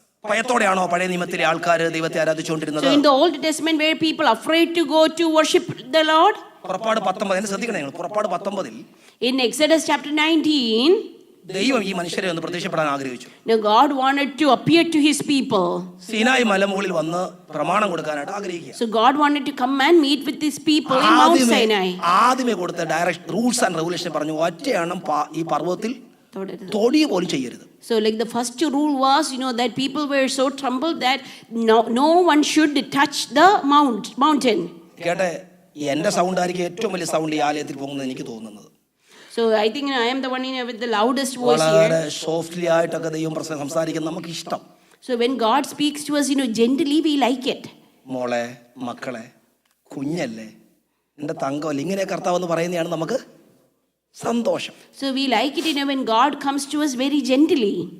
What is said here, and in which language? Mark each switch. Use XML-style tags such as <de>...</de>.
<ml>ഭയത്തോടെയാണോ പഴയ നിയമത്തിലെ ആൾക്കാർ ദൈവത്തെ ആരാധിച്ചുകൊണ്ടിരുന്നത്?</ml> <en>So in the Old Testament were people afraid to go to worship the Lord?</en> <ml>പുറപ്പാട് 19 ശ്രദ്ധിക്കണേ നിങ്ങൾ. പുറപ്പാട് 19</ml> <en>in Exodus chapter 19</en> <ml>ദൈവം ഈ മനുഷ്യരെ ഒന്ന് പ്രത്യക്ഷപ്പെടാൻ ആഗ്രഹിച്ചു.</ml> <en>Now God wanted to appear to His people.</en> <ml>സീനായി മലമുകളിൽ വന്ന് പ്രമാണം കൊടുക്കാനായിട്ട് ആഗ്രഹിക്കുക.</ml> <en>So God wanted to come and meet with His people in Mount Sinai.</en> <ml>ആദ്യമേ കൊടുത്ത</ml> <en>direct rules and regulation</en> <ml>പറഞ്ഞു, ഒറ്റയാണ് ഈ പർവ്വതത്തിൽ തൊടിയ പോലും ചെയ്യരുത്.</ml> <en>So like the first rule was, that people were so troubled that no one should touch the mountain.</en> <ml>കേട്ടെ, എന്റെ sound ആയിരിക്കും ഏറ്റവും വലിയ സൗണ്ട് ഈ ആലയത്തിൽ പോകുന്നത് എനിക്ക് തോന്നുന്നത്.</ml> <en>So I think I am the one with the loudest voice here.</en> <ml>വളരെ സോഫ്റ്റ്ലി ആയിട്ടൊക്കെ ദൈവം സംസാരിക്കുന്നത് നമുക്ക് ഇഷ്ടം.</ml> <en>So when God speaks to us, gently we like it.</en> <ml>മോളെ, മക്കളെ, കുഞ്ഞല്ലേ, എൻ്റെ തങ്കമല്ലേ, ഇങ്ങനെ കർത്താവ് എന്ന് പറയുന്നതാണ് നമുക്ക് സന്തോഷം.</ml> <en>So we like it when God comes to us very gently.</en>